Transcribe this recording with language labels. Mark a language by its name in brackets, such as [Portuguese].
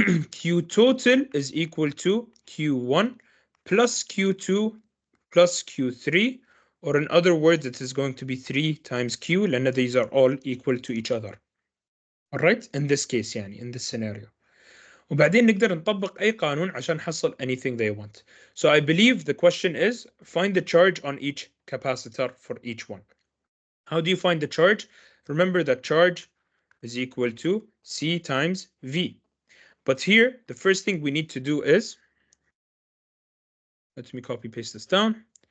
[English] Q total is equal to Q1 plus Q2 plus Q3, or in other words, it is going to be 3 times Q, لأن these are all equal to each other. Alright, in this case يعني, in this scenario. [Arabic] وبعدين نقدر نطبق أي قانون عشان نحصل [English] anything they want. So I believe the question is, find the charge on each capacitor for each one. How do you find the charge? Remember that charge is equal to C times V. But here, the first thing we need to do is, let me copy paste this down.